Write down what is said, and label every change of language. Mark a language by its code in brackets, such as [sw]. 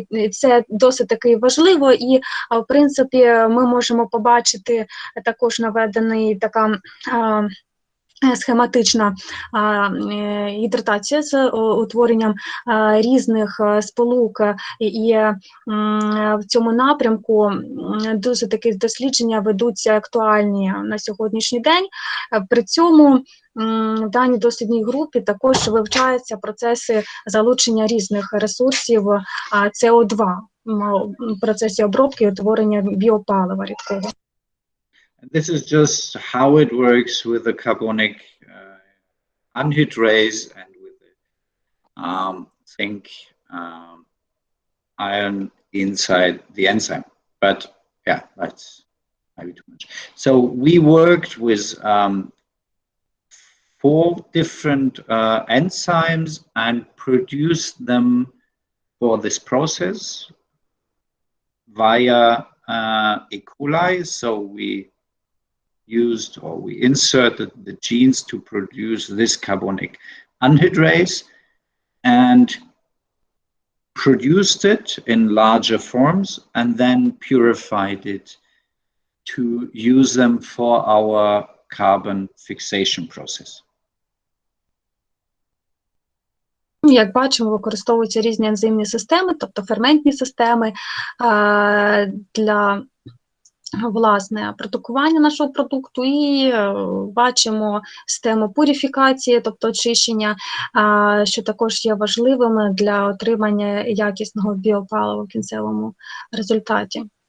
[uk] Це досить таки важливо, і в принципі ми можемо побачити також наведений така схематична гідратація з утворенням різних сполук, і в цьому напрямку дуже такі дослідження ведуться актуальні на сьогоднішній день. При цьому в даній дослідній групі також вивчаються процеси залучення різних ресурсів СО2 в процесі обробки і утворення біопалива рідкого. [en] This is just how it works with the carbonic anhydrase and with the zinc iron inside the enzyme. But yeah, that's maybe too much. So we worked with 4 different enzymes and produced them for this process via E. coli. So we inserted the genes to produce this carbonic anhydrase and produced it in larger forms and then purified it to use them for our carbon fixation process. [uk] Як бачимо, використовуються різні ензимні системи, тобто ферментні системи для власне продукування нашого продукту, і бачимо систему пурифікації, тобто очищення, що також є важливим для отримання якісного біопалива в кінцевому результаті.